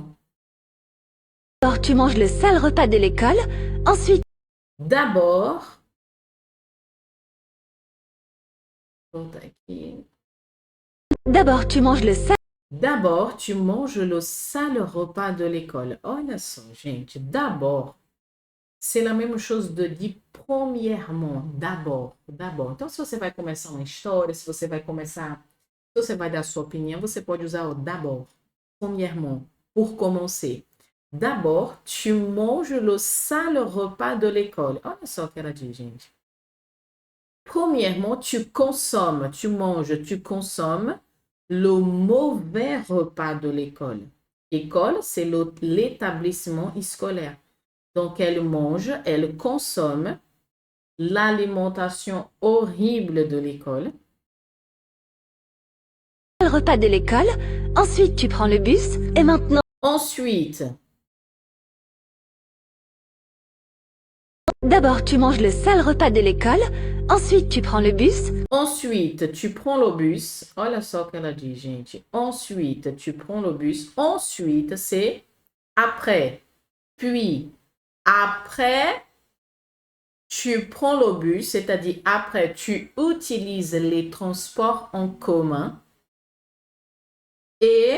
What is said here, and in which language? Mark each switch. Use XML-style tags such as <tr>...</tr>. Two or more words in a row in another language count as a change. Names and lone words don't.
<fr>tu manges le sale repas de l'école. Ensuite, D'abord, tu manges le sale. D'abord, tu manges le sale repas de l'école.</fr> <pt>Olha só, gente.</pt> <fr>D'abord, c'est la mesma chose de dire premièrement. D'abord, d'abord.</fr> <pt>Então, se você vai começar uma história, se você vai dar a sua opinião, você pode usar o d'abord.</pt> <fr>Premièrement, pour commencer. D'abord, tu manges le sale repas de l'école.</fr> <pt>Olha só o que ela diz, gente.</pt> <fr>Premièrement, tu consommes, tu manges, tu consommes le mauvais repas de l'école. École, c'est l'établissement scolaire. Donc, elle mange, elle consomme l'alimentation horrible de l'école. Le repas de l'école. Ensuite, tu prends le bus. Et maintenant, Ensuite, d'abord, tu manges le sale repas de l'école. Ensuite, tu prends le bus. ensuite, tu prends le bus.</fr> <pt>Olha só o que ela diz, gente.</pt> <fr>Ensuite, tu prends le bus. Ensuite, c'est après. Puis, après, tu prends le bus, c'est-à-dire après, tu utilises les transports en commun. Et</fr>